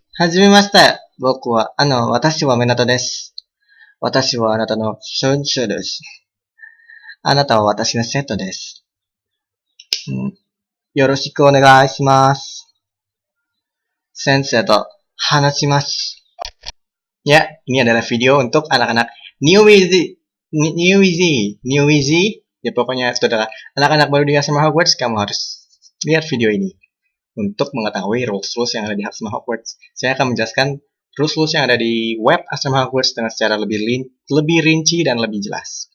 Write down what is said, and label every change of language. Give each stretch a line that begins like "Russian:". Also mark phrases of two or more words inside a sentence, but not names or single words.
Japanese: はじめまして。僕は、私は港です。私はあなたの先生です。あなたは私の生徒です。よろしくお願いします。先生と話します。
Indonesian: Ya, ini adalah video untuk anak-anak New Easy. New Easy. New Easy. Ya pokoknya saudara, anak-anak baru di Asrama Hogwarts, kamu harus lihat video ini untuk mengetahui rules-rules yang ada di Asrama Hogwarts. Saya akan menjelaskan rules-rules yang ada di web Asrama Hogwarts dengan secara lebih rinci dan lebih jelas.